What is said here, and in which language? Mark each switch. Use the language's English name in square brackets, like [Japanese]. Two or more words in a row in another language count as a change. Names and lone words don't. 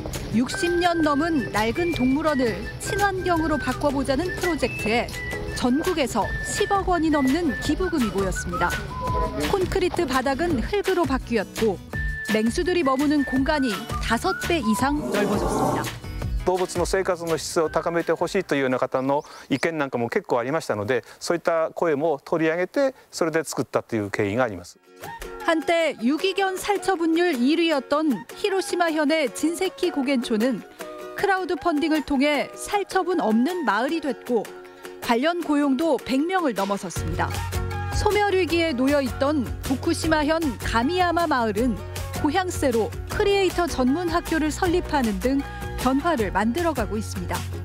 [Korean] 60년 넘은 낡은 동물원을 친환경으로 바꿔보자는 프로젝트에 전국에서 10억 원이 넘는 기부금이 모였습니다. 콘크리트 바닥은 흙으로 바뀌었고 맹수들이 머무는 공간이 5배 이상 넓어졌습니다. [Japanese] 動物の生活の質を高めてほしいというような方の意見なんかも結構ありましたので、そういった声も取り上げてそれで作ったという経緯があります。 [Korean] 한때 유기견 살처분율 1위였던 히로시마현의 진세키 고겐초는 크라우드 펀딩을 통해 살처분 없는 마을이 됐고 관련 고용도 100명을 넘어섰습니다. 소멸 위기에 놓여 있던 도쿠시마현 가미야마 마을은 고향세로 크리에이터 전문 학교를 설립하는 등 변화를 만들어가고 있습니다.